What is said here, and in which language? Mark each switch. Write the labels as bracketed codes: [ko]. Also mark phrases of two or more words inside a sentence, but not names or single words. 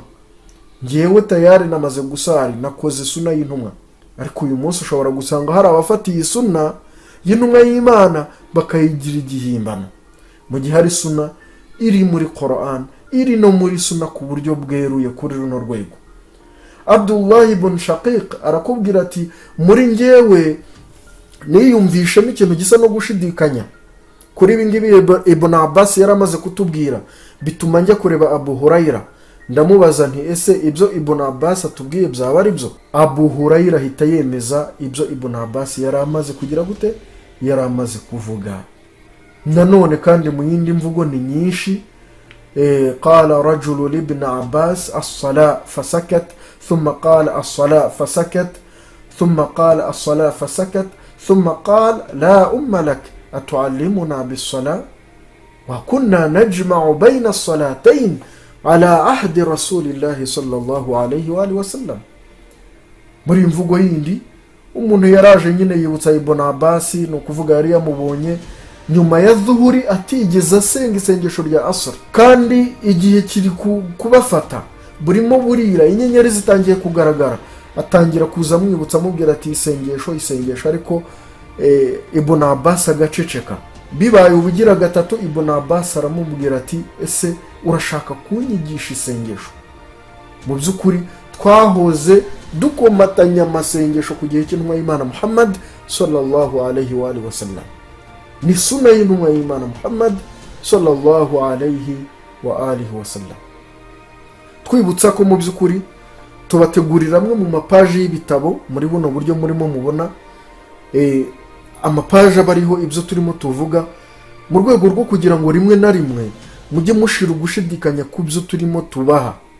[rw] Ngewe tayari namaze gusari, nakoze sunna y'intumwa. Ariko uyu munsi ushobora gusanga hari abafatiye sunna y'intumwa y'Imana bakayigira igihimbano, mu gihe hari sunna iri muri Qur'an, iri no muri sunna ku buryo bweruye kuri runo rwego. Abdullah ibn Shaqiq arakubwira ati muri ngewe niyumvishemo ikintu gisa no gushidikanya kuri ibi ngibi Ibn Abbas yaramaze kutubwira, bituma njya kureba Abu Huraira, ndamubaza nti ese ibyo Ibn Abbas atubwiye byaba ari byo? Abu Huraira ahita yemeza ibyo Ibn Abbas yaramaze kugira gute, yaramaze kuvuga. Nanone kandi mu yindi mvugo ni nyinshi, [ar] قال رجل لابن عباس الصلاة فسكت ثم قال الصلاة فسكت ثم قال الصلاة فسكت ثم قال لا أم لك أتعلمنا بالصلاة وكنا نجمع بين الصلاتين على عهد رسول الله صلى الله عليه وسلم. [rw] Muri mvugo yindi umuntu yaraje nyine yibutsa Ibn Abbas, no kuvuga yari yamubonye nyuma ya dhuhuri atigeze asenga isengesho rya asr, kandi igihe kiri kubafata burimo burira, inyenyeri zitangiye kugaragara, atangira kuza mwibutsa amubwira ati isengesho, ariko Ibn Abbas agaceceka. Bibaye ubugira gatatu Ibn Abbas aramubwira ati ese urashaka kunyigisha isengesho? Mu byukuri twahoze dukomatanya amasengesho ku gihe cy'intumwa y'Imana Muhammad [ar] صلى الله عليه وسلم. [rw] Ni sunna y'intumwa y'Imana Muhammad [ar] صلى الله عليه وسلم. [rw] Twibutsa ko mu byukuri tubategurira amwe mu mapaji y'ibitabo muri buno buryo murimo mubona, amapaji abariho ibyo turimo tuvuga, mu rwego rwo kugira ngo rimwe na rimwe mujye mushira gushidikanya ku byo turimo tubaha.